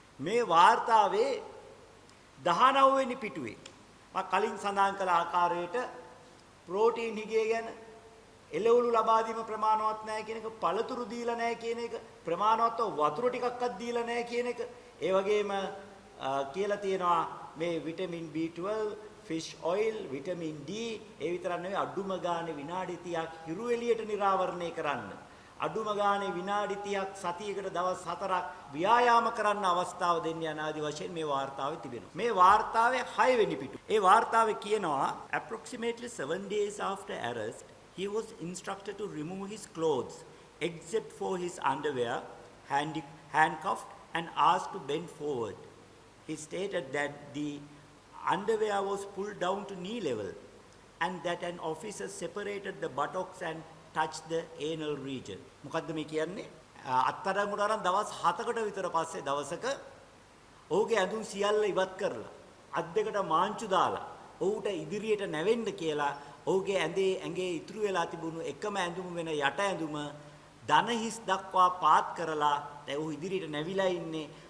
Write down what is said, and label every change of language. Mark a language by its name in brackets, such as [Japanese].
[Sinhala] මේ වාර්තාවේ 19 වෙනි පිටුවේ මම කලින් සඳහන් කළ ආකාරයට ප්‍රෝටීන් හිගේ ගැන එළවලු ලබා දීම ප්‍රමාණවත් නැහැ කියන එක, පළතුරු දීලා නැහැ කියන එක, ප්‍රමාණවත්ව වතුර ටිකක්වත් දීලා නැහැ කියන එක, ඒ වගේම කියලා තියෙනවා මේ vitamin B12, fish oil, vitamin D ඒ විතරක් නෙවෙයි අඩුම ගානේ විනාඩි 30ක් හිරු එළියට නිරාවරණය කරන්න. අඩුම ගානේ විනාඩි 30ක් සතියකට දවස් 4ක් ව්‍යායාම කරන්න අවස්ථාව දෙන්න යන ආදි වශයෙන් මේ වාර්තාවේ තිබෙනවා. මේ වාර්තාවේ 6 වෙනි පිටු. ඒ වාර්තාවේ කියනවා [English] approximately 7 days after arrest he was instructed to remove his clothes except for his underwear, handcuffed and asked to bend forward. He stated that the underwear was pulled down to knee level and that an officer separated the buttocks and touched the anal region. [Sinhala] මොකද්ද මේ කියන්නේ? අත්තරංගුට අරන් දවස් 7කට විතර පස්සේ දවසක ඔහුගේ ඇඳුම් සියල්ල ඉවත් කරලා අත් දෙකට මාංචු දාලා ඔහුට ඉදිරියට නැවෙන්න කියලා ඔහුගේ ඇඟේ ඉතුරු වෙලා තිබුණු එකම ඇඳුම වෙන යට ඇඳුම දන හිස් දක්වා පාත් කරලා දැන් ඔහු ඉදිරියට නැවිලා ඉන්නේ.